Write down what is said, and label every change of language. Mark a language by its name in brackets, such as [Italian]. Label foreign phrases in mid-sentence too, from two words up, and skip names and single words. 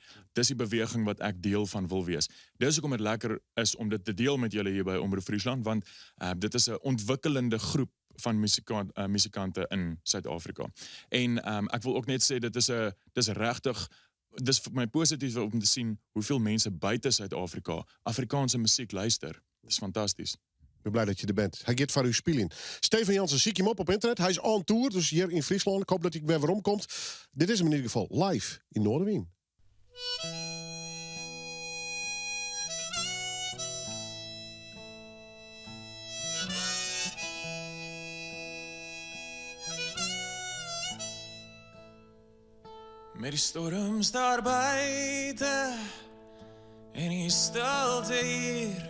[Afrikaans] Dis die beweging wat ek deel van wil wees. Dis hoekom dit lekker is om dit te deel met julle hier by Omroep Friesland, want dit is 'n ontwikkelende groep van musikante in Suid-Afrika. En ek wil ook net sê dis regtig dis vir my positief om te sien hoeveel mense buite Suid-Afrika Afrikaanse musiek luister. Dis fantasties. [Dutch] Ik ben blij dat je er bent. Hij gaat voor uw spelen. Steven Jansen, zie ik hem op internet. Hij is [English] on tour, [Dutch] dus hier in Friesland. Ik hoop dat hij weer weer omkomt. Dit is hem in ieder geval live in Noorderwien. [Afrikaans] Met die storms daar buiten en die stilte hier.